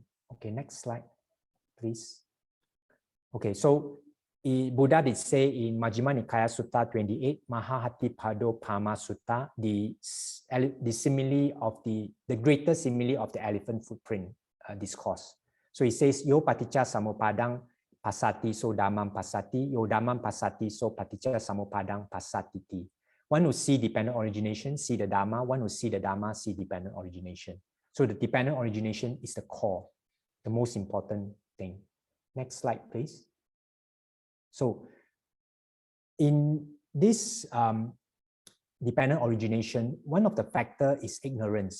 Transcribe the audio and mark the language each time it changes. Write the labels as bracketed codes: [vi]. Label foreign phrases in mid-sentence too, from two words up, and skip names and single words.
[en] Okay, next slide, please. Okay, so Buddha did say in Majjhima Nikaya Sutta 28, Mahahati Pado Pama Sutta, the simile of the greater simile of the elephant footprint discourse. So he says, [pi] Yo paticca samupadang pasati so dhammam pasati, yo dhammam pasati so paticca samupadang pasatiti. [en] One who see dependent origination, see the Dharma. One who see the Dharma, see dependent origination. So the dependent origination is the core, the most important thing. Next slide, please. So in this dependent origination, one of the factors is ignorance.